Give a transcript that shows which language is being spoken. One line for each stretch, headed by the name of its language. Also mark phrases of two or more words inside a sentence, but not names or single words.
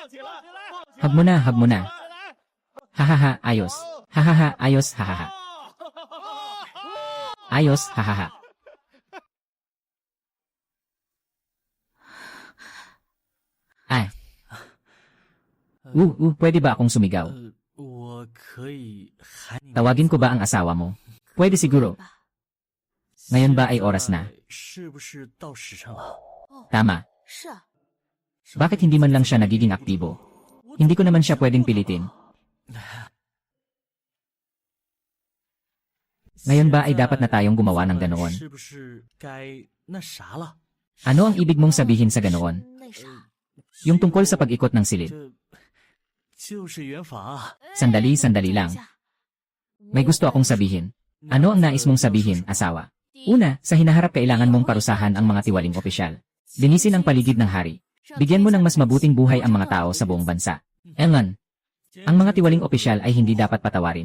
Filipino: Hug mo na, hug mo na. Hahaha, ayos. Hahaha, ayos, hahaha. Ayos, hahaha. Ay. Pwede ba akong sumigaw?
Chinese: 我可以喊你。
Filipino: Tawagin ko ba ang asawa mo? Pwede siguro. Ngayon ba ay oras na?
Chinese: 是不是到时辰了？
Filipino: Tama.
Chinese: 是啊，
Filipino: Bakit hindi man lang siya nagiging aktibo? Hindi ko naman siya pwedeng pilitin. Ngayon ba ay dapat na tayong gumawa ng ganoon?
Chinese: 是不是该那啥了？
Filipino: Ano ang ibig mong sabihin sa ganoon?
Chinese: 那啥，
Filipino: Yung tungkol sa pag-ikot ng silid.
Chinese: 就是圆法。
Filipino: Sandali lang. May gusto akong sabihin. Ano ang nais mong sabihin, asawa? Una, sa hinaharap kailangan mong parusahan ang mga tiwaling opisyal. Linisin ang paligid ng hari. Bigyan mo ng mas mabuting buhay ang mga tao sa buong bansa. Engan, ang mga tiwaling opisyal ay hindi dapat patawarin.